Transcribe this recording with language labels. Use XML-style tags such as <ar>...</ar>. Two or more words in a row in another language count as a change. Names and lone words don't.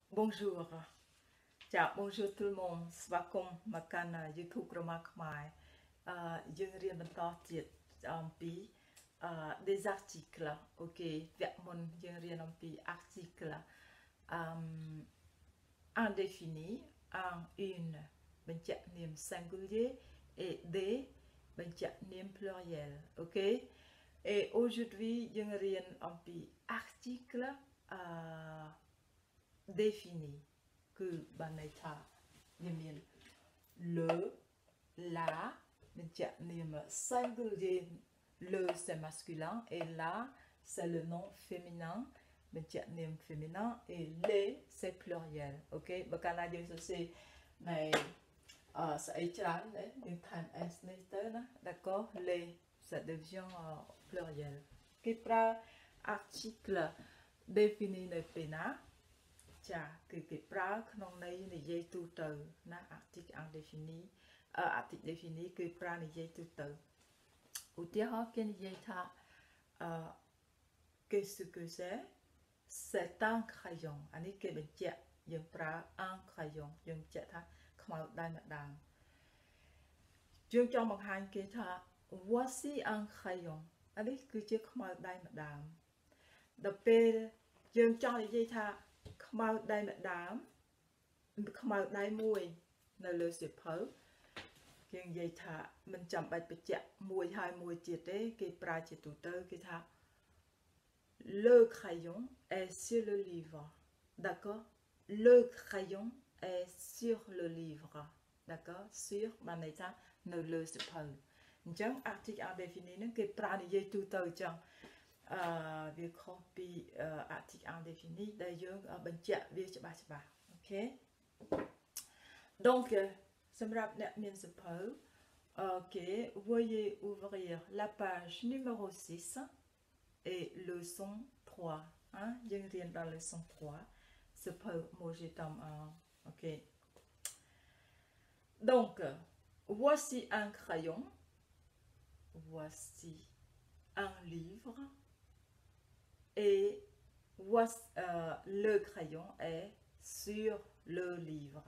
<fr>Bonjour. Chào, bonjour tout le monde.</fr> <km>ស្វាគមន៍មកកាន់ YouTube របស់ខ្មែរយើងរៀនបន្តទៀតអំពី</km> <fr>des articles.</fr> <km>OK វគ្គមុនយើងរៀនអំពី</km> <fr>article indéfini en une</fr> <km>បញ្ជាក់នាម</km> <fr>singulier et des</fr> <km>បញ្ជាក់នាម pluriel.</km> <fr>OK et aujourd'hui</fr> <km>យើងរៀនអំពី</km> <fr>article défini</fr> <km>គឺបានន័យថាវាមាន</km> <fr>le la</fr> <km>បញ្ជាក់នាម</km> <fr>singulier le c'est masculin et la c'est le nom féminin</fr> <km>បញ្ជាក់នាម</km> <fr>féminin et les c'est pluriel.</fr> <km>OK បើកាលណាយើងសរសេរในស្អីច្រើនយើងថែម s នេះទៅណា</km> <fr>d'accord les ça devient pluriel</fr> <km>គេប្រើ</km> <fr>article défini</fr> <km>នៅពេលណាចាគឺគេប្រើក្នុងន័យនិយាយទូទៅណា</km> <fr>article indéfini article défini</fr> <km>គឺប្រើនិយាយទូទៅឧទាហរណ៍គេនិយាយថា</km> <fr>qu'est-ce que c'est un crayon</fr> <km>អានេះគេបញ្ជាក់យើងប្រើ</km> <fr>un crayon</fr> <km>យើងបញ្ជាក់ថាខ្មៅដៃម្ដងយើងចង់បង្ហាញគេថា</km> <fr>voici un crayon</fr> <km>អានេះគឺជាខ្មៅដៃម្ដងដល់ពេលយើងចង់និយាយ ថាខ្មៅដៃម្ដងខ្មៅដៃមួយនៅលើសៀវភៅយើងនិយាយថាមិនចាំបាច់បញ្ជាក់មួយហើយមួយទៀតទេគេប្រើជាទូទៅគេ</km> <fr>ថា le crayon est sur le livre d'accord le crayon est sur le livre d'accord sur</fr> <km>បានន័យថានៅលើសៀវ ភៅអញ្ចឹង</km> <fr>article indéfini</fr> <km>ហ្នឹងគេប្រើនិយាយទូទៅអញ្ចឹងវាខុសពី article</km> <fr>indéfini</fr> <km>ដែលយើងបញ្ជាក់វាច្បាស់ៗអូខេ</km> <fr>donc</fr> <km>សម្រាប់អ្នកមានសៀវភៅ</km> <fr>OK veuillez ouvrir la page numéro 6 et leçon 3 hein</fr> <km>យើងរៀនដល់</km> <fr>leçon 3 សៀវភៅ Moje tome 1 OK donc voici un crayon voici un livre et voici, le crayon est sur le livre.</fr>